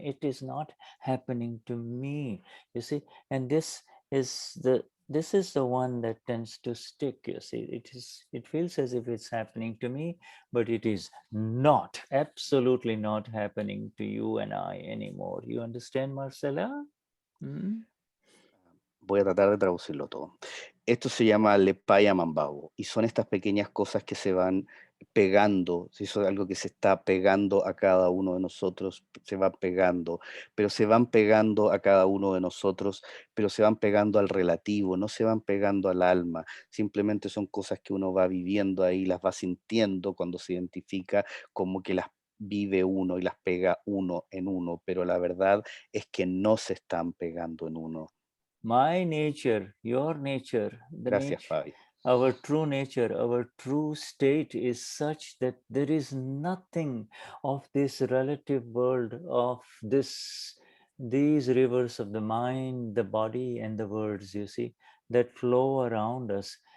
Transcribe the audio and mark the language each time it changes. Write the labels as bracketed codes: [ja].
[en] It is not happening to me, you see. And this is the one that tends to stick, you see. It feels as if it's happening to me, but it is not, absolutely not happening to you and I anymore. You understand, Marcella? [es] Voy a tratar de traducirlo todo. Esto se llama lepaya mambao y son estas pequeñas cosas que se van pegando, eso es algo que se está pegando a cada uno de nosotros, se va pegando, pero se van pegando a cada uno de nosotros, pero se van pegando al relativo, no se van pegando al alma, simplemente son cosas que uno va viviendo ahí, las va sintiendo cuando se identifica, como que las vive uno y las pega uno en uno, pero la verdad es que no se están pegando en uno. [en] My nature, your nature, [es] Gracias, Fabi. [en] Our true nature, our true state is such that there is nothing of this relative world, of these rivers of the mind, the body, and the words, you see, that flow around us.